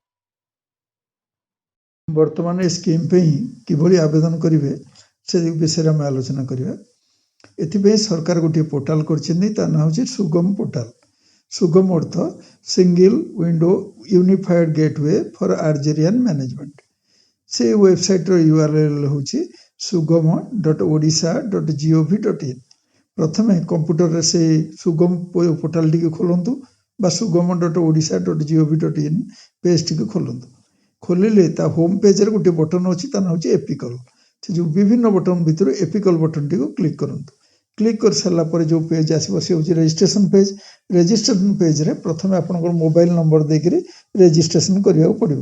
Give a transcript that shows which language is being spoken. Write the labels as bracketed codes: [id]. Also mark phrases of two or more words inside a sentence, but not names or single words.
[or] ବର୍ତ୍ତମାନ ଏ ସ୍କିମ୍ ପାଇଁ କିଭଳି ଆବେଦନ କରିବେ ସେ ବିଷୟରେ ଆମେ ଆଲୋଚନା କରିବା। ଏଥିପାଇଁ ସରକାର ଗୋଟିଏ ପୋର୍ଟାଲ କରିଛନ୍ତି, ତା ନାଁ ହେଉଛି ସୁଗମ ପୋର୍ଟାଲ। ସୁଗମ ଅର୍ଥ ସିଙ୍ଗଲ ୱିଣ୍ଡୋ ୟୁନିଫାଏଡ ଗେଟୱେ ଫର ଆର୍ଜେରିଆନ ମ୍ୟାନେଜମେଣ୍ଟ। ସେ ୱେବସାଇଟ୍ର URL ହେଉଛି sugam.odisha.gov.in। ପ୍ରଥମେ କମ୍ପ୍ୟୁଟରରେ ସେ ସୁଗମ ପୋର୍ଟାଲଟିକୁ ଖୋଲନ୍ତୁ ବା sugam.odisha.gov.in ପେଜଟିକୁ ଖୋଲନ୍ତୁ। ଖୋଲିଲେ ତା ହୋମ୍ ପେଜରେ ଗୋଟିଏ ବଟନ୍ ଅଛି, ତା ନାଁ ହେଉଛି ଏପିକଲ। ସେ ଯେଉଁ ବିଭିନ୍ନ ବଟନ୍ ଭିତରୁ ଏପିକଲ ବଟନ୍ଟିକୁ କ୍ଲିକ୍ କରନ୍ତୁ। କ୍ଲିକ୍ କରିସାରିଲା ପରେ ଯେଉଁ ପେଜ୍ ଆସିବ ସେ ହେଉଛି [en] registration page. [or] ରେଜିଷ୍ଟ୍ରେସନ ପେଜ୍ରେ ପ୍ରଥମେ ଆପଣଙ୍କର [en] mobile number [or] ଦେଇକରି ରେଜିଷ୍ଟ୍ରେସନ କରିବାକୁ ପଡ଼ିବ।